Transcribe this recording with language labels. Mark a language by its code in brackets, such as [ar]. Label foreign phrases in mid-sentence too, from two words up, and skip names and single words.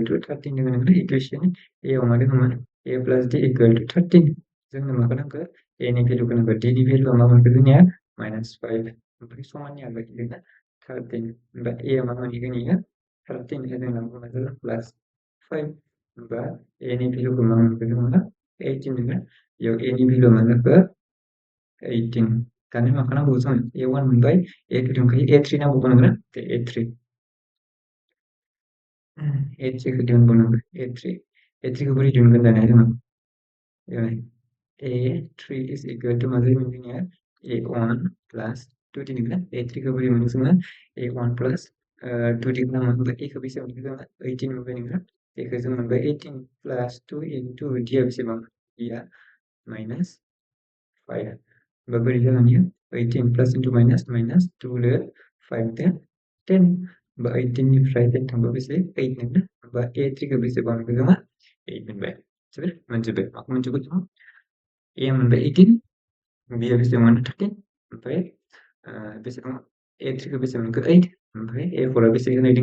[brx] टु 13 दोङो नोंना इकुवेसन एआव मा दङमोन [en] a plus d equal to 13 [brx] जोंनो माखौ नांगौ एनि भेलुखौ नांगौ डिनि भेलुआ मा मोनखो जोंनिया माइनास 5 ओमफ्राय समाननि आगोल दोङो 13 होमबा ए मा मोनहैगोन इयो 13 जोंना मा जागोन प्लास 5 होमबा एनि भेलुखौ मा मोनखो जोङो 18 दोङो बेयाव एनि भेलुआ मा जाखो 18 दानिया मा खालामनांगौ जों ए1 मोनबाय ए2 दंखायो ए3 नांगौ नोंनो ए3 ए3 खौ दिहुनबावनांगौ ए3 खौ बोरै दिहुनगोन दानिया जोङो [en] a3 is equal to [brx] मा जायोमोन जोंनिया [en] a1 plus 2d [brx] नंगौना a3 खौ बोरै मोनो जोङो [en] a1 plus 2d [brx] खालामो होमबा a खौ बेसेबां मोनखो जोङो 18 मोनबाय नंगौना a खौ जों मोनबाय [en] 18 plus 2 into d [brx] आ बेसेबां d आ minus 5 होमबा बोरै जागोन इयो [en] 18 plus into minus minus 2 [brx] लो 5 लो 10 होमबा 18 निफ्राय 10 थांबा बेसे 8 नंगौना होमबा a3 खौ बेसेबां मोनखो जोङो 8 मोनबाय जोबोर मोनजोब्बाय माखौ मोनजोबबाय जोङो ए मोनबाय 18 बि आ बेसेबां मोनो 13 ओमफ्राय बेसेबां a3 खौ बेसेबां मोनखो 8 ओमफ्राय a4 आ बेसे होनाय